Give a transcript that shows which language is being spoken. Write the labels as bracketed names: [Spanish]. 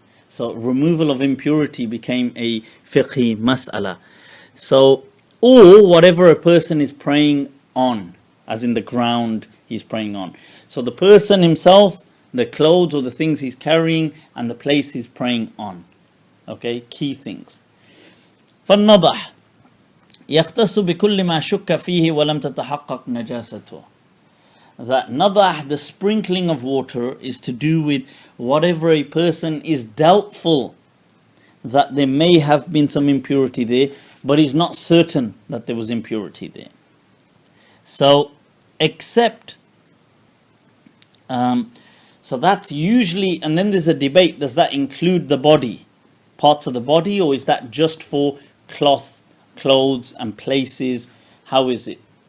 [English] So removal of impurity became a fiqhi mas'ala. So, or whatever a person is praying on, as in the ground he's praying on. So the person himself, the clothes or the things he's carrying, and the place he's praying on. Okay, key things. [Arabic] فالنضح يختص بكل ما شك فيه ولم تتحقق نجاسته. [English] That nadah, the sprinkling of water, is to do with whatever a person is doubtful that there may have been some impurity there, but is not certain that there was impurity there. So, except, so that's usually, and then there's a debate, does that include the body, parts of the body, or is that just for clothes and places? How is it?